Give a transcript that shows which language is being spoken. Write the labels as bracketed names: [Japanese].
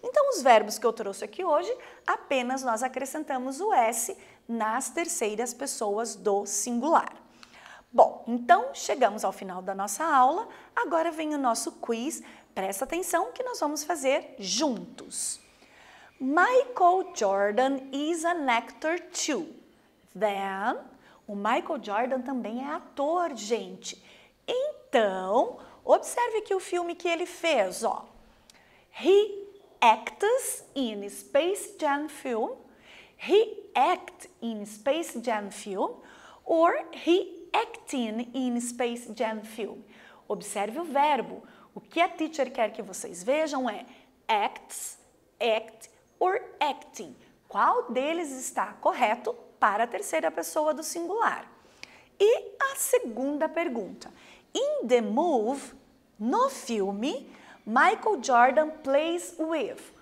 [Portuguese] Então, os verbos que eu trouxe aqui hoje, apenas nós acrescentamos o S nas terceiras pessoas do singular. Bom, então chegamos ao final da nossa aula, agora vem o nosso quiz, presta atenção que nós vamos fazer juntos. [English] Michael Jordan is an actor too. [Portuguese] Then, o Michael Jordan também é ator, gente. Então, observe aqui o filme que ele fez, ó. [English] He acts in Space Jam film. He act in Space Jam film or he acting in Space Jam film. [Portuguese] Observe o verbo. O que a teacher quer que vocês vejam é acts, act or acting. Qual deles está correto para a terceira pessoa do singular? E a segunda pergunta. [English] In the movie, [Portuguese] no filme, Michael Jordan [English] plays with.